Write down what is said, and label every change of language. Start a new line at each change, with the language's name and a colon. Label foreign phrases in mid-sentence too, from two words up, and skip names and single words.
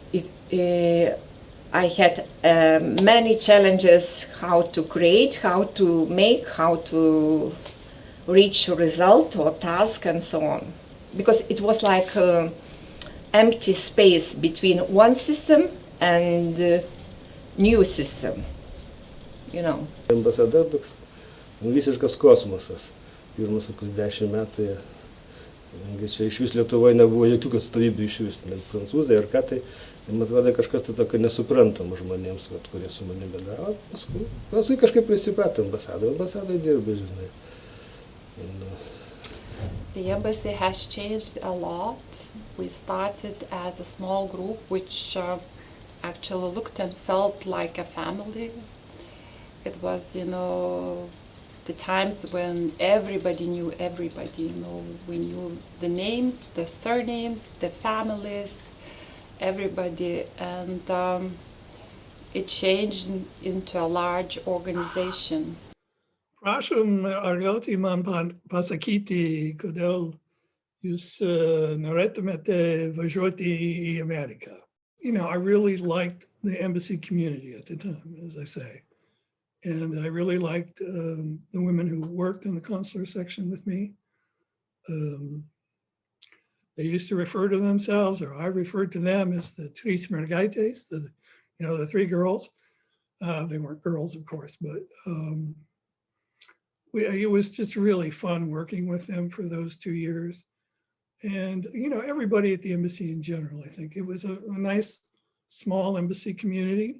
English: I had many challenges, how to create, how to make, how to reach a result or task, and so on. Because it was like an empty space between one system and the new system.
Lithuanian: Ambasada toks visiškas kosmosas. Pirmus 10 metų. Čia iš vis Lietuvoje nebuvo jokių atstovybių iš vis, net prancūzai ar ką tai. Man atrodo kažkas tai tokio nesuprantama žmonėms, kurie su manimi bendravo. Paskui kažkaip prisiprato ambasadai dirba, žinai.
English: The embassy has changed a lot. We started as a small group which actually looked and felt like a family. It was, the times when everybody knew everybody, we knew the names, the surnames, the families, everybody, and it changed into a large organization.
Lithuanian: Prašom, ar galite man pasakyti, kodėl jūs norėtumėte važiuoti į Ameriką?
English: I really liked the embassy community at the time, as I say. And I really liked the women who worked in the consular section with me. They used to refer to themselves, or I referred to them as the
Lithuanian: trys mergaites,
English: the three girls. They weren't girls, of course, but it was just really fun working with them for those 2 years. And, everybody at the embassy in general, I think. It was a nice, small embassy community.